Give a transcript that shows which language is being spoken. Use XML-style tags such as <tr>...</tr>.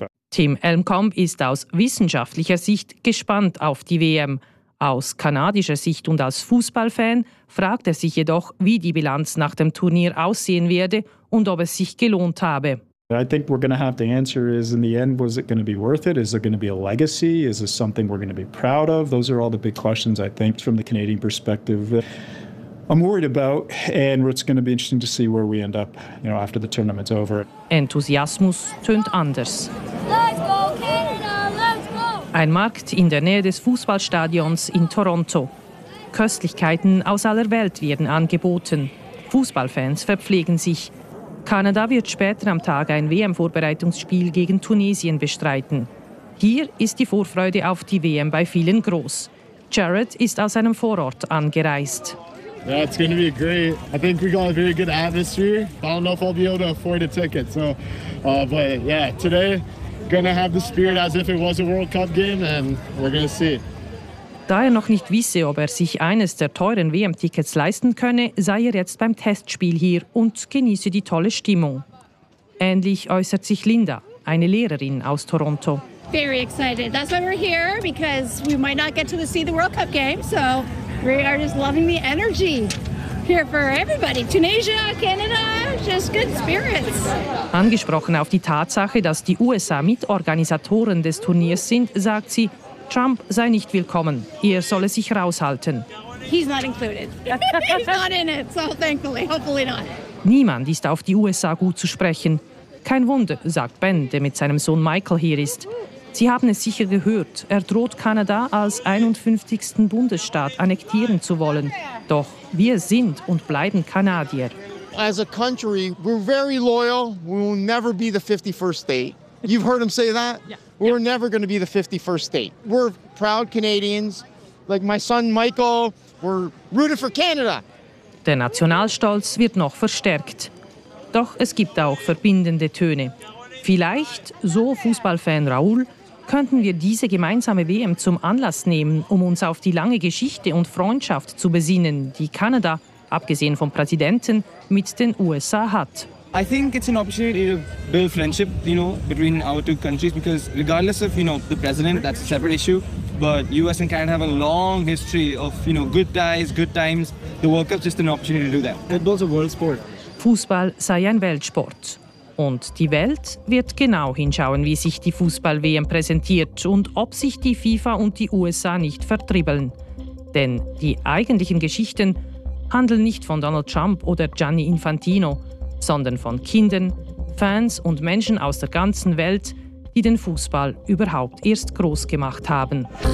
<de>Tim Elmkamp ist aus wissenschaftlicher Sicht gespannt auf die WM. Aus kanadischer Sicht und als Fußballfan fragt er sich jedoch, wie die Bilanz nach dem Turnier aussehen werde und ob es sich gelohnt habe.</de> <en>I think we're going to have to answer is in the end, was it going to be worth it? Is there going to be a legacy? Is this something we're going to be proud of? Those are all the big questions, I think, from the Canadian perspective. I'm worried about, and it's going to be interesting to see where we end up, you know, after the tournament's over.</en> <de>Enthusiasmus tönt anders.</de> <en>Let's go, Canada! Let's go!</en> <de>Ein Markt in der Nähe des Fußballstadions in Toronto. Köstlichkeiten aus aller Welt werden angeboten. Fußballfans verpflegen sich. Kanada wird später am Tag ein WM-Vorbereitungsspiel gegen Tunesien bestreiten. Hier ist die Vorfreude auf die WM bei vielen groß. Jared ist aus einem Vorort angereist.</de> <en>Yeah, it's going to be great. I think we got a very good atmosphere. I don't know if I'll be able to afford a ticket. So, but yeah, today, going to have the spirit as if it was a World Cup game, and we're going to see.</en> <de>Da er noch nicht wisse, ob er sich eines der teuren WM-Tickets leisten könne, sei er jetzt beim Testspiel hier und genieße die tolle Stimmung. Ähnlich äußert sich Linda, eine Lehrerin aus Toronto.</de> <en>Very excited. That's why we're here, because we might not get to see the World Cup game. So we are just loving the energy here for everybody. Tunisia, Canada, just good spirits.</en> <de>Angesprochen auf die Tatsache, dass die USA Mitorganisatoren des Turniers sind, sagt sie, Trump sei nicht willkommen. Er solle sich raushalten.</de> <en>He's not included. He's not in it, so thankfully, hopefully not.</en> <de>Niemand ist auf die USA gut zu sprechen. Kein Wunder, sagt Ben, der mit seinem Sohn Michael hier ist. Sie haben es sicher gehört, er droht Kanada als 51. Bundesstaat annektieren zu wollen. Doch wir sind und bleiben Kanadier.</de> <en>As a country, we're very loyal. We will never be the 51st state. You've heard him say that? Yeah. We're never going to be the 51st state. We're proud Canadians. Like my son Michael, we're rooted for Canada.</en> <de>Der Nationalstolz wird noch verstärkt. Doch es gibt auch verbindende Töne. Vielleicht, so Fußballfan Raoul, könnten wir diese gemeinsame WM zum Anlass nehmen, um uns auf die lange Geschichte und Freundschaft zu besinnen, die Kanada, abgesehen vom Präsidenten, mit den USA hat.</de> <en>I think it's an opportunity to build friendship, you know, between our two countries, because regardless of, you know, the president, that's a separate issue, but US and Canada have a long history of, you know, good ties, good times. The World Cup is just an opportunity to do that. Football's a world sport.</en> <de>Fußball sei ein Weltsport. Und die Welt wird genau hinschauen, wie sich die Fußball-WM präsentiert und ob sich die FIFA und die USA nicht vertribbeln. Denn die eigentlichen Geschichten handeln nicht von Donald Trump oder Gianni Infantino, sondern von Kindern, Fans und Menschen aus der ganzen Welt, die den Fußball überhaupt erst groß gemacht haben.</de>